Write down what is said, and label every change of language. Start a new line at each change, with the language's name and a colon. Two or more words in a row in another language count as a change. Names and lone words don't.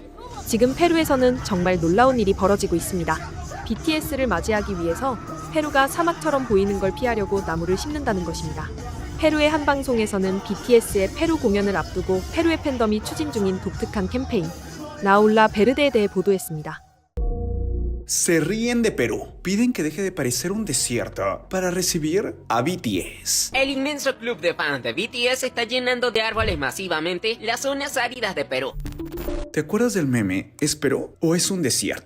Korean: 지금 페루에서는 정말 놀라운 일이 벌어지고 있습니다. BTS를 맞이하기 위해서 페루가 사막처럼 보이는 걸 피하려고 나무를 심는다는 것입니다. 페루의 한 방송에서는 BTS의 페루 공연을 앞두고 페루의 팬덤이 추진 중인 독특한 캠페인 라울라 베르데에 대해 보도했습니다.
Spanish: Se ríen de Perú, piden que deje de parecer un desierto para recibir a BTS. El inmenso club de fans de BTS está llenando de árboles masivamente las zonas áridas de Perú. ¿Te acuerdas del meme? ¿Es Perú o es un desierto?